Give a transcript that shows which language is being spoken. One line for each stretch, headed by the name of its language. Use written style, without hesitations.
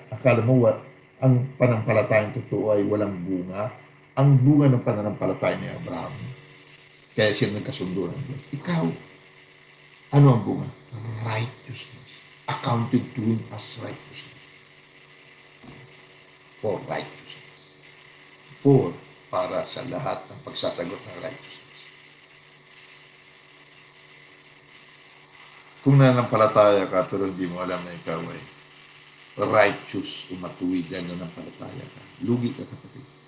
Filipino: Akala mo ang panampalatayang totoo ay walang bunga. Ang bunga ng pananampalataya ni Abraham. Kaya siya nagkasundo ng Diyos. Ikaw, ano ang bunga? Righteousness.
English: Accounted to him as righteousness. For righteousness.
Filipino: For, para sa lahat ng pagsasagot ng righteousness. Kung nanampalataya ka pero hindi mo alam na ikaw ay righteous, umatuwid yan na nampalataya ka. Lugi ka, kapatid.